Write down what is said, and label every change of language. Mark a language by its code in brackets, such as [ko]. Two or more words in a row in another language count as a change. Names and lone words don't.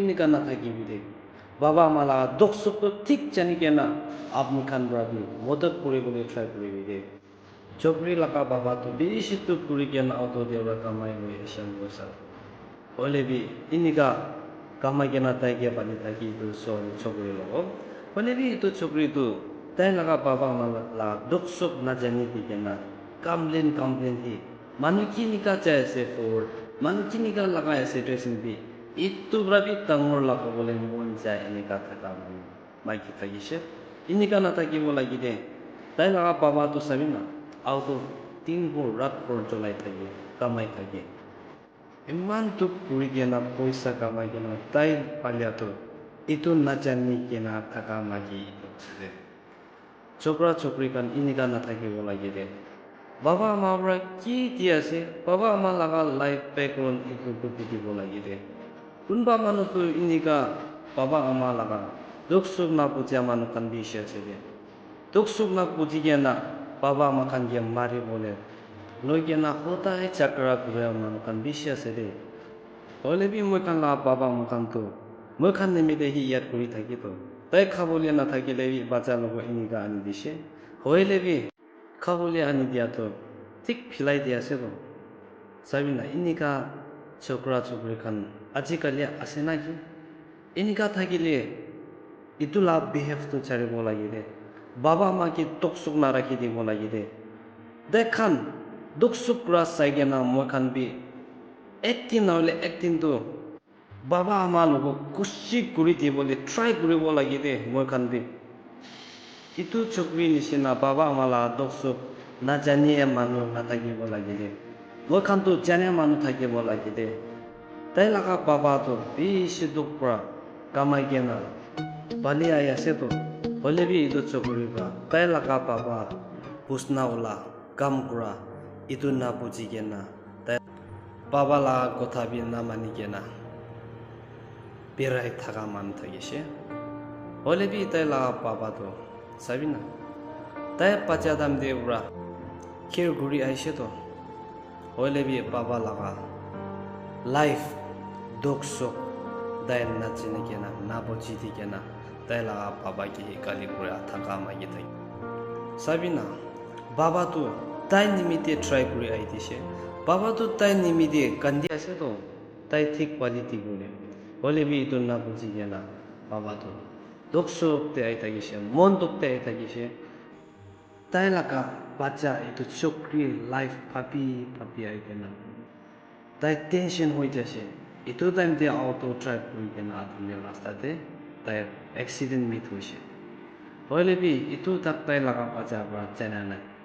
[nag] inika na thaki bi de baba ama laga dok suk to thik jani gena apni khan bra bi modak kuri bole try kuri bi de chokri laga baba to bishi to kuri gena auto de ra kamai loi asian bosa hoile bi inika kamai gena tai ge pani thaki to so chokri logo hoile bi itu chokri tu tai laga baba ama la dok suk na jani di gena kamlen hi manu ki nika chai ase for manu ki nika laga ase dressing bi itu brabi tangor laga bole mon jai inika thaka mai ki thagise inika na thaki bola gide tai laga baba to sabina auto tin bor rat bor cholai thaki kamai thaki iman tu kuri gena poisa kamai gena tai palya to itu na jani gena thaka magi itu chokra chokri kan inika na thaki bola gide baba ama bra ki dia ase baba ama laga [en] life background [nag] itu kuti bola gide kunba manu tu inika baba ama laga duk suk na puja manu kan bi ase de duk suk na puji gena baba ama kan ge mari bole loi gena hota e chakra gura manu kan bi ase de hoile bi moi kan la baba ama kan tu moi kan ne mi de hi yat kuri thaki to tai khabole na thaki le bi bacha logo inika ani dise hoile bi khabole ani dia to tik philai dia ase to sabina inika chokra chokri khan ajikali ase na ki inika thakile itu la behave to chare bola gide baba ma ki toksuk na rakhi di bola gide dekhan duksuk ra saigena moi khan bi acting na hole acting to baba ama logo kushi kuri di bole try kuri bola gide moi khan bi Itu chukri nishina baba amala doksu na janiya manu na thakibo lagide. Moi khan tu janiya manu thakibo lagide. Tai laga baba tu bishi dukpra kamai kena bali ayase tu hole bi itu chukri ba. Tai laga baba pusna ula kam kura itu na buji kena. Tai baba laga kotha bi na mani kena. Birai thaga man thakishe. Hole bi tai laga baba tu sabina. Tai pachadam devra kir guri aishe to hole bi baba laga life dok sok dai nachine kena na bochi di kena tai laga baba ki kali pura thaka ma gi thai sabina baba tu tai nimite try kuri ai dishe baba tu tai nimite kandi ase to tai thik quality gune hole bi itu na bochi kena baba tu dok sok te ai thagishe mon dok te ai thagishe tai laga bacha itu chokri life papi ai kena tai tension hoi jase itu time te [en] auto drive [nag] kuri kena atme rasta te tai accident mit hoise hoile bi itu tak tai laga bacha pra chena na